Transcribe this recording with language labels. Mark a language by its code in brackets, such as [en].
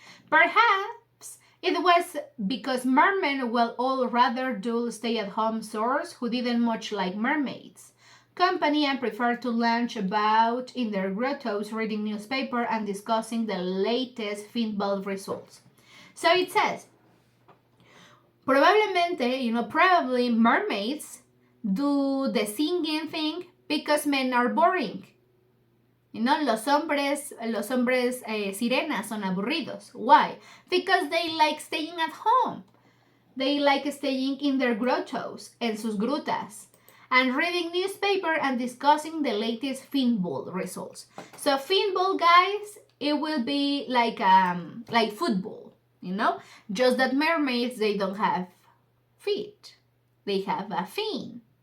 [en] Perhaps it was because mermen were all rather dull stay-at-home sorts who didn't much like mermaids company and preferred to lounge about in their grottos reading newspaper and discussing the latest football results. So it says, probably mermaids do the singing thing because men are boring. [es] Los hombres sirenas son aburridos. [en] Why? Because they like staying at home. They like staying in their grottos, [es] en sus grutas. [en] and reading newspaper and discussing the latest pinball results. So pinball, guys, it will be like football, just that mermaids, they don't have feet, they have a fin.